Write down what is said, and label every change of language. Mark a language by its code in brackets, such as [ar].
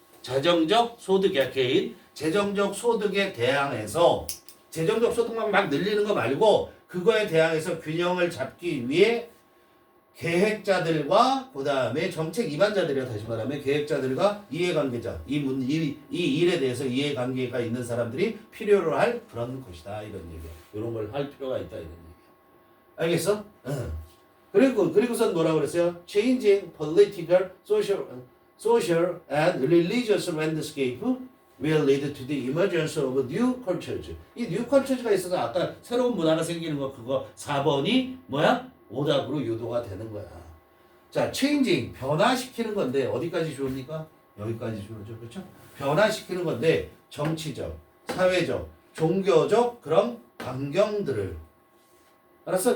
[ko] 재정적 소득이야. 개인 재정적 소득에 대항해서 재정적 소득만 막 늘리는 거 말고 그거에 대항해서 균형을 잡기 위해 계획자들과 그 다음에 정책 입안자들이야. 다시 말하면 계획자들과 이해관계자 이 일에 대해서 이해관계가 있는 사람들이 필요로 할 그런 것이다 이런 얘기야. 이런 걸 할 필요가 있다 이런 얘기야. 알겠어? 그리고선 뭐라고 그랬어요? [en] Changing political, social and religious landscape will lead to the emergence of new cultures. [ko] 이 [en] new cultures [ko] 가 있어서 아까 새로운 문화가 생기는 거 그거 4번이 뭐야? 오답으로 유도가 되는 거야. 자, changing 변화시키는 건데 어디까지 좋습니까? 여기까지 좋죠. 그렇죠? 변화시키는 건데 정치적, 사회적, 종교적 그런 환경들을 알았어?